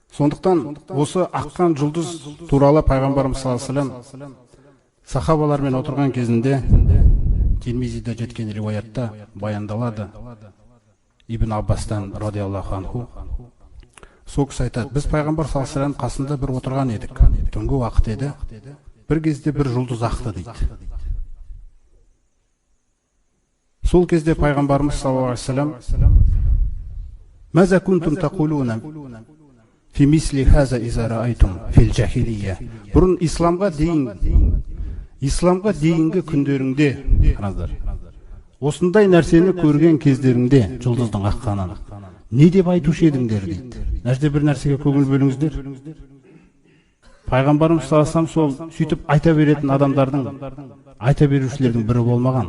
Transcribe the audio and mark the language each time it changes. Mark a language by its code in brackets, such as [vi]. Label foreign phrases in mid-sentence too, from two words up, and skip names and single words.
[kk] Сондықтан осы аққан жұлдыз туралы пайғамбарымыз [ar] صلى الله عليه وسلم [kk] сахабалармен отырған кезінде Тирмизиде жеткен риуаятта баяндалады. Ибн Аббастан [ar] رضي الله عنه [kk] сол кісі айтады, біз пайғамбар [ar] صلى الله عليه وسلم [kk] қасында бір отырған едік. Түнгі уақыт еді. Bir кезде bir жұлдыз ақты дейді. Сол кезде пайғамбарымыз [ar] صلى الله عليه وسلم ماذا كنتم تقولون في مثل هذا إذا رأيتم في الجاهلية". [kk] Бұрын исламға дейінгі күндеріңде, қараңыздар, осындай нәрсені көрген кездеріңде жұлдыздың аққанын не деп айтушы едіңдер дейді. Нәрсе бір нәрсеге көңіл бөліңіздер. Пайғамбарымыз [ar] صلى الله عليه وسلم [kk] сол сөйтіп айта беретін адамдардың, айта берушілердің бірі болмаған.